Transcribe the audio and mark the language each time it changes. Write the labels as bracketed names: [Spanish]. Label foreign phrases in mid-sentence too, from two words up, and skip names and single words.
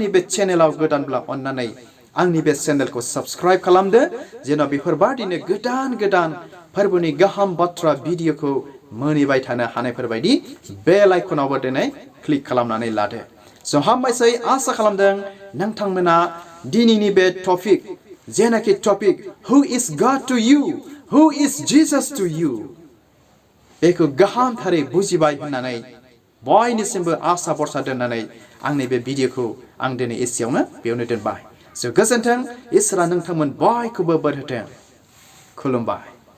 [Bodo] बे चेनेलाव गोदानब्ला अन्नानै आंनि बे चेनेलखौ साबस्क्राइब खालामदो जेन' बेफोरबादिनो गोदान गोदान फोरबोनि गाहाम बाथ्रा भिडिअखौ मोनहैबाय थानो हानायफोरबायदि बेल आइकनावबो दिनै क्लिक खालामनानै लादो स' हामबायसै आसा खालामदों नोंथांमोना दिनैनि बे टपिक जेनाखि टपिक [English] who is God to you who is Jesus to you [Bodo] बेखौ गाहामथारै बुजिबाय होननानै बयनिसिमबो आसा भरसा दोननानै आंनि बे भिडिअखौ आं दिनै एसेयावनो बेयावनो दोनबाय स' गोजोन्थों इसोरा नोंथांमोन बयखौबो बोर होथों खुलुमबाय